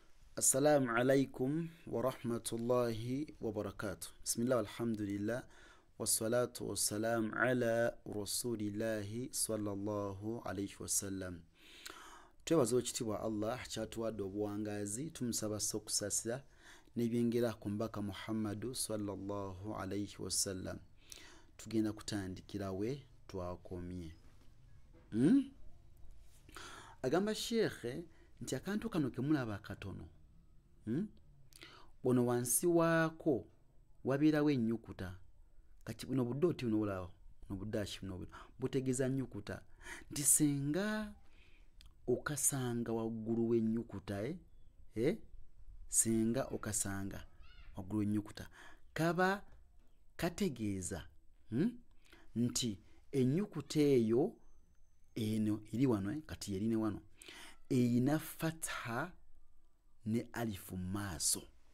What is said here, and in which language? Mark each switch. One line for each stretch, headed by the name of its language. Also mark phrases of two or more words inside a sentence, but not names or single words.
Arabic: السلام عليكم ورحمة الله وبركاته. بسم الله والحمد لله والصلاة والسلام على رسول الله صلى الله عليه وسلم.
Ganda: Twebaza ekitiibwa Allah kyatuwadde obuwangazi, tumusaba okusasira n'ebyengera ku mbaka Muhammadu
Arabic: صلى الله عليه وسلم.
Ganda: Tugenda kutandikira we twakomye. Agamba Sheikh nti akantu kano kemulaba katono, ono wansi waako wabeerawo ennyukuta. Kati buno budde oti buno bulaba buno buddaaki buno butegeeza nnyukuta nti senga okasanga waggulu w'ennyukuta senga okasanga waggulu w'ennyukuta kaba kategeeza nti ennyukuta eyo eno eri wano kati erine wano eyina fatha ne alifu maaso.